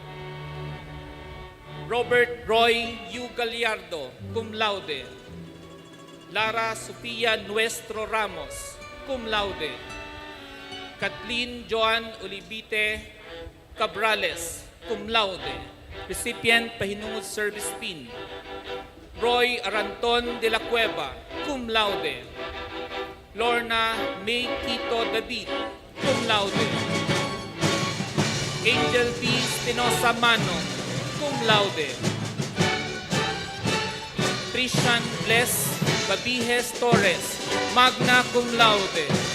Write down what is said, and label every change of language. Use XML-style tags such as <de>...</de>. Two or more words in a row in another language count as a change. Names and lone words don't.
<la>Robert Roy U. Gallardo, cum laude. Lara Sofia Nuestro Ramos, cum laude. Kathleen Joan Olivite Cabrales, cum laude.</la> <en>Recipient Pahinungod Service Pin. Roy Aranton de la Cueva,</en> <la>cum laude. Lorna May Quito David, cum laude. Angel B. Espinosa Mano, cum laude. Christian Bless Babijes Torres, magna cum laude.</la>